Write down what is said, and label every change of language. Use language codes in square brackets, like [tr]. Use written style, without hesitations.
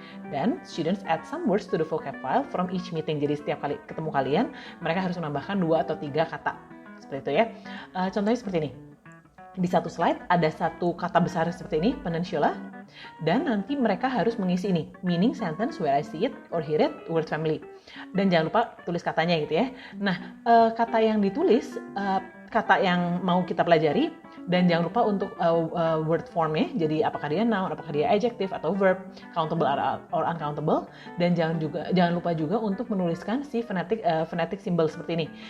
[en] Dan students add some words to the vocab file from each meeting. [id] Jadi setiap kali ketemu kalian, mereka harus menambahkan 2 atau 3 kata. Seperti itu ya. Contohnya seperti ini. Di satu slide ada satu kata besar seperti ini, peninsula. Dan nanti mereka harus mengisi ini, [en] meaning sentence where I see it or hear it, word family. [id] Dan jangan lupa tulis katanya gitu ya. Nah, kata yang ditulis, kata yang mau kita pelajari, dan jangan lupa untuk word formnya, jadi apakah dia noun, apakah dia adjective atau verb, [en] countable or uncountable, [id] dan jangan lupa juga untuk menuliskan si phonetic symbol seperti ini.